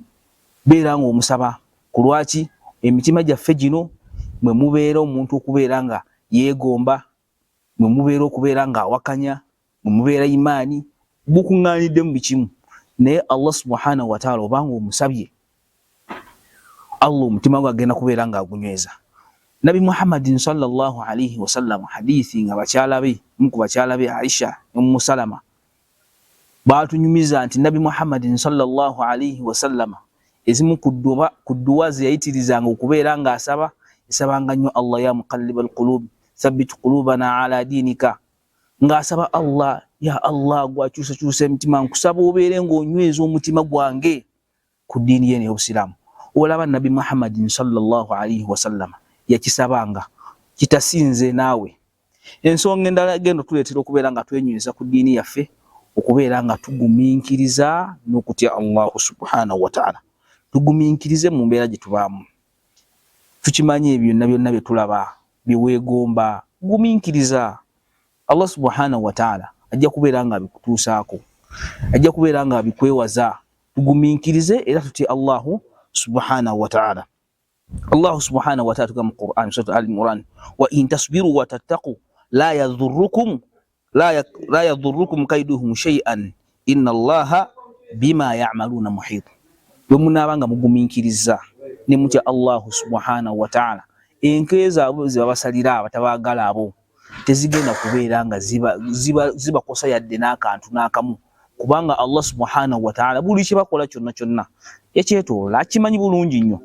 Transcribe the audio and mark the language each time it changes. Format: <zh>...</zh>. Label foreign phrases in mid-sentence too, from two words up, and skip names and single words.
<lg>Beera nga omusaba ku lwaki emitima gyaffe gino mwe mubeera omuntu okubeera nga yeegomba, mwe mubeera okubeera nga awakanya, mwe mubeera imaani bukuŋŋaanidde mu bikimu. Naye</lg> <ar>الله سبحانه وتعالى</ar> <lg>obanga omusabye, Allah omutima gwe agenda kubeera nga agunyweza.</lg> <ar>نبي محمد صلى الله عليه وسلم,</ar> <lg>hadithi nga bakyala be, ku bakyala be Aisha Ummu Salama baatunyumiza nti</lg> <ar>نبي محمد صلى الله عليه وسلم</ar> <lg>ezimu ku dduwa ze yayitirizanga okubeera nga asaba, esabanga nnyo Allah</lg> <ar>يا مقلب القلوب ثبت قلوبنا على دينك,</ar> <lg>ng'asaba Allah,</lg> <ar>يا الله</ar> <lg>gwakyusakyusa emitima, nkusaba obeere ng'onyweza omutima gwange ku ddiini ye ey'obusiraamu. Olaba</lg> <ar>نبي محمد صلى الله عليه وسلم</ar> <lg>yakisabanga, kitasinze naawe. Ensonga endala egenda tuleetera okubeera nga twenyweza ku ddiini yaffe, okubeera nga tugumiikiriza n'okutya</lg> <ar>الله سبحانه وتعالى.</ar> <lg>Tugumiikirize mu mbeera gye tubaamu. Tukimanyi ebyo byonna byonna bye tulaba, bye weegomba, gumiikiriza.</lg> <ar>الله سبحانه وتعالى</ar> <lg>ajja kubeera nga abikutuusaako, ajja kubeera nga abikwewaza. Tugumiikirize era tutye</lg> <ar>الله سبحانه وتعالى. الله سبحانه وتعالى في القرآن سورة آل عمران وإن تصبروا وتتقوا لا يضركم كيدهم شيئا إن الله بما يعملون محيط.</ar> <lg>Bwe munaabanga mugumiikiriza ne mutya</lg> <ar>الله سبحانه وتعالى,</ar> <lg>enkeeza abo zibabasalira abatabaagala abo tezigenda kubeera nga zibakosa yadde n'akantu n'akamu, kubanga</lg> <ar>الله سبحانه وتعالى</ar> <lg>buli kye bakola kyonna kyonna yakyetoola, akimanyi bulungi nnyo.</lg>